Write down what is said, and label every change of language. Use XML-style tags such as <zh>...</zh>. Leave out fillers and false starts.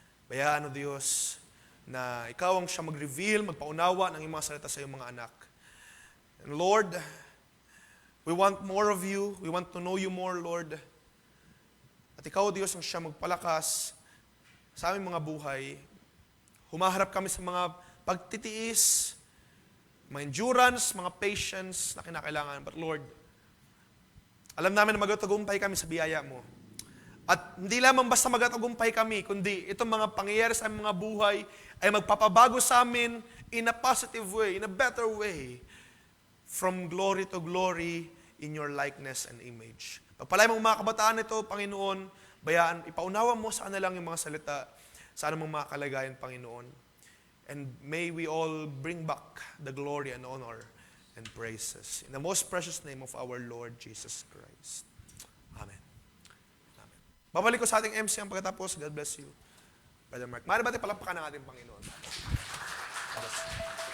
<tl>Bayaan o Diyos na ikaw ang siya mag-reveal, magpaunawa ng iyong mga salita sa iyong mga anak.</tl> <en>And Lord, we want more of you. We want to know you more, Lord.</en> <tl>At ikaw, Diyos, ang siya magpalakas sa aming mga buhay. Humaharap kami sa mga pagtitiis, mga endurance, mga patience na kinakailangan.</tl> <en>But Lord,</en> <tl>alam namin na magatagumpay kami sa biyaya mo. At hindi lamang basta magatagumpay kami, kundi itong mga pangyayari sa aming mga buhay ay magpapabago sa amin</tl> <en>in a positive way, in a better way. From glory to glory in your likeness and image.</en> <tl>Pagpalay mong mga kabataan ito, Panginoon, bayaan, ipaunawa mo sa kanilang yung mga salita, sa anumang mga kalagayan, Panginoon.</tl> <en>And may we all bring back the glory and honor and praises. In the most precious name of our Lord Jesus Christ. Amen. Amen.</en> <tl>Babalik ko sa ating MC ang pagkatapos.</tl> <en>God bless you.</en> <tl>Brother Mark. Maaari ba tayo palapakan ng ating Panginoon?</tl> <en>God bless you.</en>